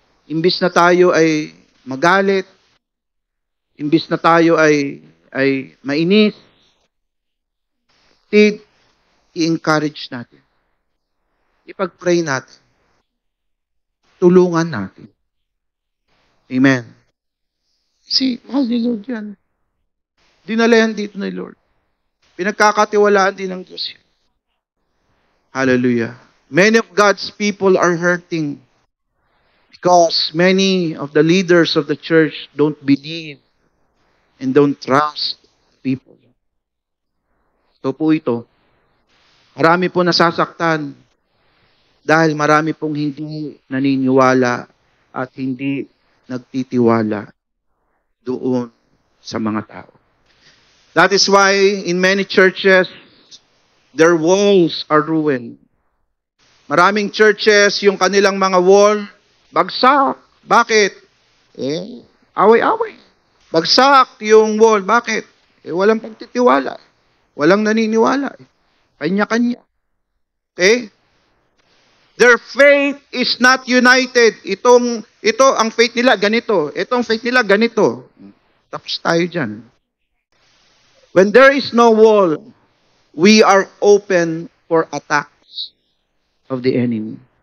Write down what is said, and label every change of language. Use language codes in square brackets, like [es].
[tl] Imbis na tayo ay magalit, imbis na tayo ay mainis, i-encourage natin. Ipag-pray natin. Tulungan natin. Amen. See, mahal ni Lord yan. Dinala yan dito ni Lord. Pinagkakatiwalaan din ng Diyos yan. Hallelujah. [en] Many of God's people are hurting because many of the leaders of the church don't believe and don't trust people. [tl] So po ito, marami po nasasaktan dahil marami pong hindi naniniwala at hindi nagtitiwala doon sa mga tao. [en] That is why in many churches, their walls are ruined. [tl] Maraming churches, yung kanilang mga wall, bagsak. Bakit? Away-away. Bagsak yung wall. Bakit? Walang pagtitiwala. Walang naniniwala. Kanya-kanya. Okay? [en] Their faith is not united. [tl] Ito, ang faith nila, ganito. Itong faith nila, ganito. Tapos tayo dyan. [en] When there is no wall, we are open for attacks of the enemy.